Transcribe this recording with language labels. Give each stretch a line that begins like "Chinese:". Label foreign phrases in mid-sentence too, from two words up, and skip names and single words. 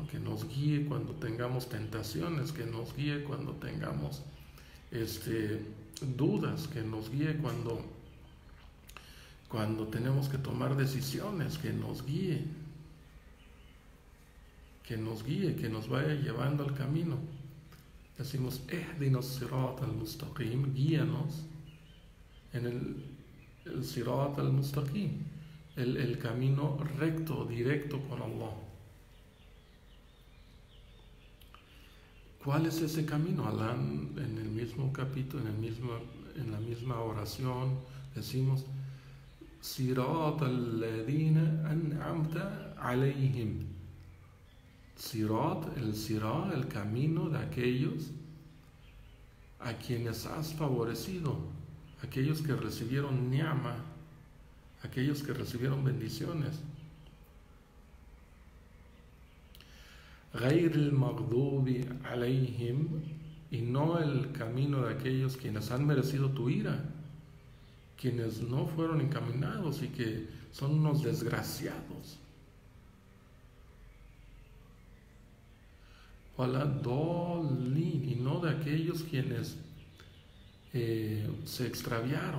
Spanish: Que nos guíe cuando tengamos tentaciones, que nos guíe cuando tengamos dudas, que nos guíe cuando tenemos que tomar decisiones, que nos guíe, que nos vaya llevando al camino.
Arabic: Decimos, اهدنا الصراط المستقيم,
Spanish: guíanos en el
Arabic: الصراط المستقيم,
Spanish: el camino recto, directo con Allah. ¿Cuál es ese camino? Allah en el mismo capítulo, en la misma oración, decimos,
Arabic: صراط الذين أنعمت عليهم.
Spanish: Sirat, el camino de aquellos a quienes has favorecido, aquellos que recibieron ni'ma, aquellos que recibieron bendiciones.
Arabic: غير المغضوب عليهم,
Spanish: y no el camino de aquellos quienes han merecido tu ira, quienes no fueron encaminados y que son unos desgraciados.
Arabic: ولا الضالين,
Spanish: y no de aquellos quienes se extraviaron.